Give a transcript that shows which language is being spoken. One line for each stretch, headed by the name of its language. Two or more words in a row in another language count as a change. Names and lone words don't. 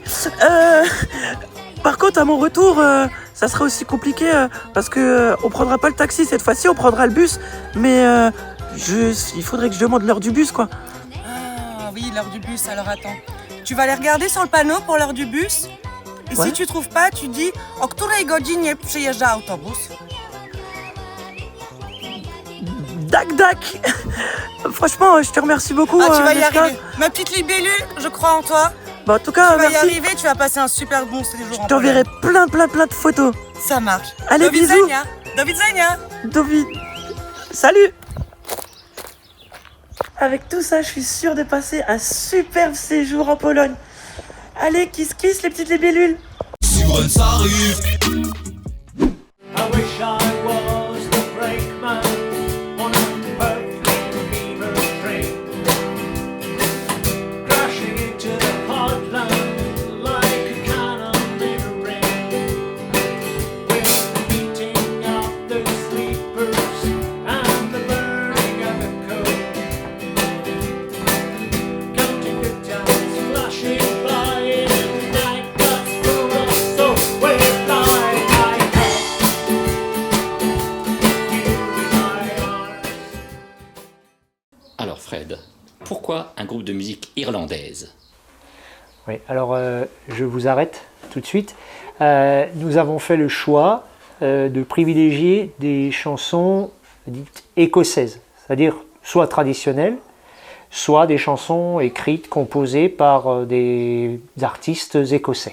French: Par contre, à mon retour, ça sera aussi compliqué parce que on prendra pas le taxi cette fois-ci, on prendra le bus. Mais il faudrait que je demande l'heure du bus, quoi. Ah oui, l'heure du bus. Alors attends. Tu vas aller regarder sur le panneau pour l'heure du bus. Et Ouais. si tu trouves pas, tu dis
Polish: o której godzinie przyjeżdża autobus.
French: Dac. Franchement, je te remercie beaucoup. Ah, tu vas y Neska. arriver. Ma petite libellule, je crois en toi. Bah, en tout cas, Tu vas y merci. arriver, tu vas passer un super bon séjour Je en t'enverrai Pologne. plein de photos. Ça marche. Allez,
Polish: Do
French: bisous.
Polish: widzenia. Do widzenia.
French: David. Salut. Avec tout ça, je suis sûr de passer un superbe séjour en Pologne. Allez, kiss les petites libellules. Suren s'arrive.
English: I wish I was the brakeman on a perfect fever train, crashing into the heartland like a cannon in a rain, with the beating of the sleepers and the burning of the coal, counting the towns flashing by in the night that's full of soul. Where fly I
French: Alors Fred, pourquoi un groupe de musique irlandaise? Oui, alors je vous arrête tout de suite. Nous avons fait le choix de privilégier des chansons dites écossaises, c'est-à-dire soit traditionnelles, soit des chansons écrites, composées par des artistes écossais.